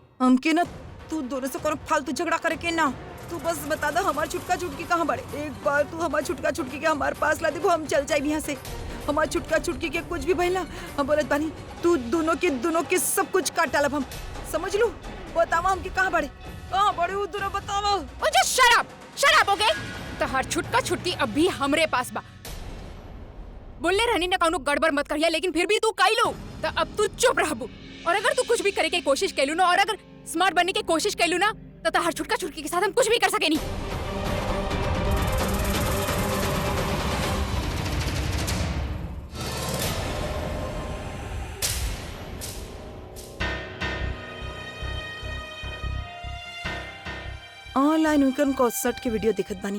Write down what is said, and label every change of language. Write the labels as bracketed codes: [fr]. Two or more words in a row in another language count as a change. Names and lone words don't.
[bho] हमके ना तू दोनों से कोनो फालतू झगड़ा करे के ना। तू बस बता दो हमार छुटका छुटकी कहाँ बड़े। एक बार तू हमार छुटका छुटकी के हमार पास ला देबो, हम चल जाए यहाँ से। हमार छुटका छुटकी के कुछ भी भइला हम बोलत बानी तू दोनों के सब कुछ काट डालब हम। समझ लू? बतावा हमके कहाँ बड़े, कहाँ बड़े वो दोनों बतावा। [en] oh just shut up okay? [bho] तहार छुटका छुटकी अभी हमरे पास बा। बोलले रहनी ना कौनो गड़बड़ मत करिया, लेकिन फिर भी तू कइलो तो अब तू चुप रहबू। और अगर तू कुछ भी करे के कोशिश कैलू ना और अगर स्मार्ट बनने की कोशिश कैलू ना तो तहार छुटका छुटकी के साथ हम कुछ भी कर सके नहीं। ऑनलाइन उनकन कॉन्सर्ट के वीडियो दिखत बानी।